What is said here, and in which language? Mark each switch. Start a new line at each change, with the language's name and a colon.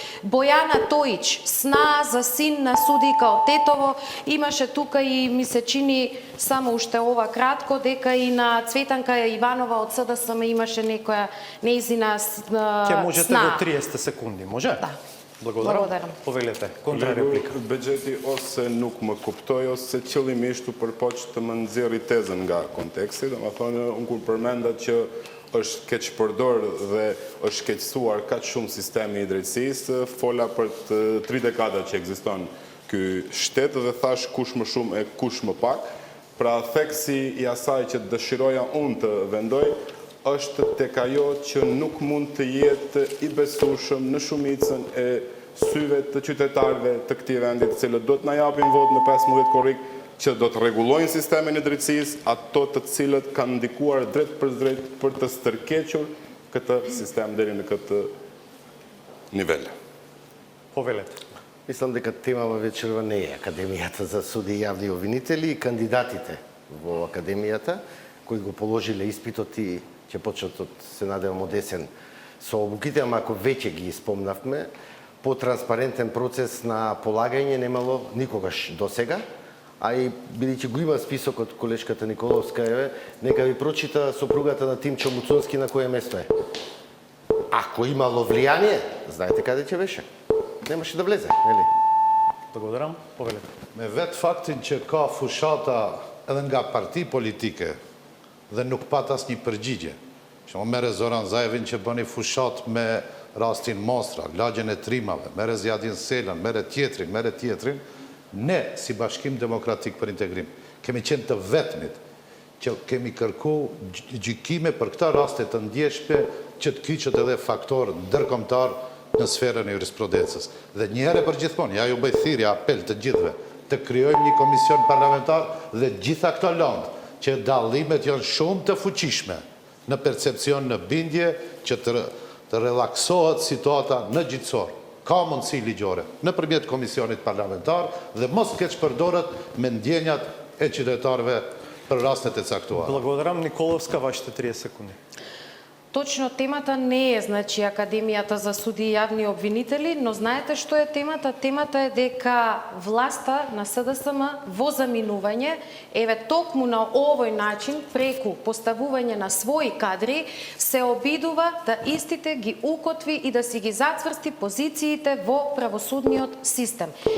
Macedonian: Бојана Тоич, сна за син на судика од Тетово. Имаше тука и ми се чини само уште ова кратко, дека и на Цветанка Иванова од СДСМ имаше некоја неизина сна. Ќе можете во 30 секунди, може? Да. Благодарам. Повелете, контрареплика.
Albanian: Бюджети ose nuk më kuptoj ose qëllimisht u përpoq të më nxjerri tezën nga konteksti, domethënë unë kur përmenda që është keq përdor dhe është keqësuar kaq shumë sistemi i drejtësisë, fola për 3 dekada që ekziston ky shtet dhe thash kush më shumë e kush më pak. Pra theksi i asaj që dëshiroja unë të vendoj është tek ajo që nuk mund të jetë i besueshëm në shumicën e syve të qytetarëve të këtij vendi, të cilët do të na japin votë në 15 korrik, që do të rregullojnë sistemin e drejtësisë, ato të cilët kanë ndikuar drejt për drejt për të stërkequr këtë sistem deri në këtë nivel.
Macedonian: Повелете. Мислам дека темава вечерва не е Академијата за суди и јавни обвинители и кандидатите во Академијата, кои го положиле испитот и ќе почнат од, се надевам, од есен со обуките, ама ако веќе ги спомнавме, по транспарентен процес на полагање немало никогаш досега, а и бидејќи го има списокот колешката Николовска, еве, нека ви прочита сопругата на Тимчо Муцунски на кое место е. Ако имало влијание, знаете каде ќе беше. Немаше да влезе, нели? Благодарам. Повелете.
Albanian: Me vetë faktin që ka fushata edhe nga parti politike dhe nuk pat asnjë përgjigje. Që merre Zoran Zajevin që bëni fushat me rastin Mostra, lagjen e Trimave, merre Zjadin Selën, merre tjetrin, ne si Bashkim Demokratik për Integrim kemi qenë të vetmit që kemi kërku gjykime për këta raste të ndjeshme që të kyçet edhe faktor ndërkombëtar në sferën e jurisprudencës. Dhe një herë për gjithmonë, ja ju bëj thirrje, apel të gjithëve, të krijojmë një komision parlamentar dhe gjitha këto lëndë që dallimet janë shumë të fuqishme në percepcion, në bindje që të relaksohet situata në gjyqësor. Ka mundësi ligjore nëpërmjet komisionit parlamentar dhe mos keq përdoret me ndjenjat e qytetarëve për rastet e caktuara.
Macedonian: Благодарам. Николовска, вашите 30 секунди. Точно темата не е, значи, Академијата за суди и јавни обвинители, но знаете што е темата? Темата е дека власта на СДСМ во заминување, еве токму на овој начин, преку поставување на своји кадри, се обидува да истите ги укотви и да си ги зацврсти позициите во правосудниот систем.